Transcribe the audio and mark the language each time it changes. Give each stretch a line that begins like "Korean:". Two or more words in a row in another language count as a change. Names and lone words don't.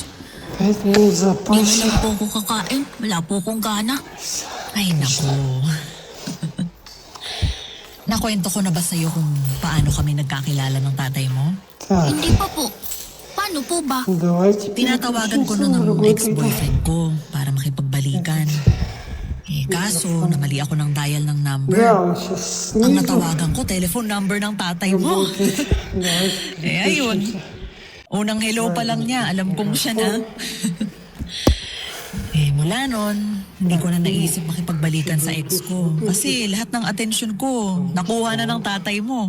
Russian: 5 минут
Filipino: Hindi
Russian: запаса.
Filipino: lang po ako kakain. Wala po akong gana. Ay, naku. Nakwento ko na ba sa'yo kung paano kami nagkakilala ng tatay mo?
Russian: Так,
Filipino: Hindi pa po. Paano po ba?
Russian: давайте
Filipino: Tinatawagan ko na
Russian: переключимся на
Filipino: ng
Russian: другой телефон.
Filipino: ex-boyfriend ko para makipagbalikan. Kaso, namali ako ng dial ng number.
Russian: Да, он сейчас
Filipino: Ang
Russian: снизу.
Filipino: natawagan ko,
English: telephone number
Filipino: ng tatay mo.
Russian: Давайте
Filipino: Ayun.
Russian: переключимся.
Filipino: Unang hello pa lang niya, alam kong siya na. Mula nun, hindi ko na naisip makipagbalikan sa ex ko. Kasi lahat ng atensyon ko, nakuha na ng tatay mo.